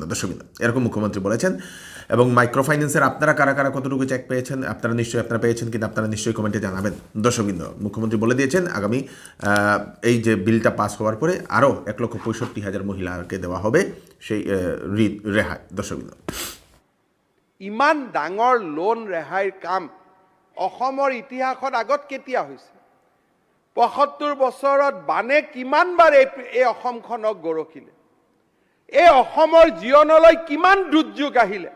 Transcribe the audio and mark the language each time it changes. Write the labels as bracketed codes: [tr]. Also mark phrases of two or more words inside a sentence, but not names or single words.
[bn] দর্শকবৃন্দ, এরকম মুখ্যমন্ত্রী বলেছেন। এবং [en] micro finance [bn] আপনারা কারা কারা কতটুকু চেক পেয়েছেন আপনারা পেয়েছেন, কিন্তু আপনারা নিশ্চয়ই কমেন্টে জানাবেন। দর্শকবৃন্দ, মুখ্যমন্ত্রী বলে দিয়েছেন আগামী এই যে বিলটা পাস হওয়ার পরে আরও 1,65,000 মহিলাকে দেওয়া হবে সেই ঋণ রেহাই। দর্শকবৃন্দ, [as] ইমান ডাঙৰ লোন ৰেহাইৰ কাম অসমৰ ইতিহাসত আগত কেতিয়া হৈছে? ৭৫ বছৰত বানে কিমানবাৰ এই অসমখনক গৰকিলে? এই অসমৰ জীৱনলৈ কিমান দুৰ্যোগ আহিলে?